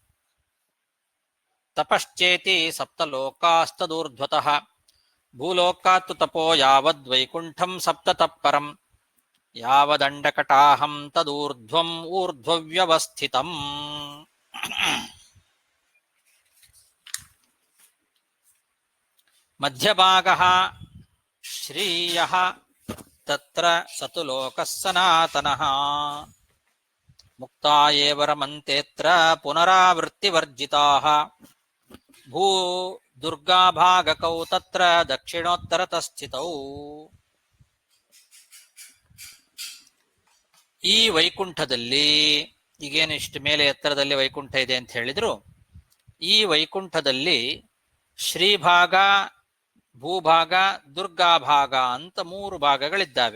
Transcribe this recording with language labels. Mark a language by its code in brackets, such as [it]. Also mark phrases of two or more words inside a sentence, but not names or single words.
[sa] ತಪಶ್ಚೇತಿ 7 ಲೋಕಾಸ್ತದೂರ್ಧ್ವತಃ ಭೂಲೋಕಾತ್ತು ತಪೋ ಯಾವದ್ವೈಕುಂಠಂ 7 ತತ್ಪರಂ ಯಾವದಂಡಕಟಾಹಂ ತದೂರ್ಧ್ವಂ ಊರ್ಧ್ವವ್ಯವಸ್ಥಿತಂ. ಮಧ್ಯಭಾಗಃ ಶ್ರೀಯಃ ತತ್ರ ಸತು ಲೋಕಃ ಸನಾತನಃ ಮುಕ್ತಾ ಏವ ರಮಂತೇತ್ರ ಪುನರಾವೃತ್ತಿವರ್ಜಿತಾಃ ಭೂ ದುರ್ಗಾಭಾಗಕೌ ತತ್ರ ದಕ್ಷಿಣೋತ್ತರತಃ ಸ್ಥಿತೌ. [kn] ಈ ವೈಕುಂಠದಲ್ಲಿ ಈಗೇನು ಇಷ್ಟು ಮೇಲೆ ಎತ್ತರದಲ್ಲಿ ವೈಕುಂಠ ಇದೆ ಅಂತ ಹೇಳಿದ್ರು, ಈ ವೈಕುಂಠದಲ್ಲಿ ಶ್ರೀಭಾಗ ಭೂಭಾಗ, ದುರ್ಗಾಭಾಗ ಅಂತ 3 ಭಾಗಗಳಿದ್ದಾವೆ.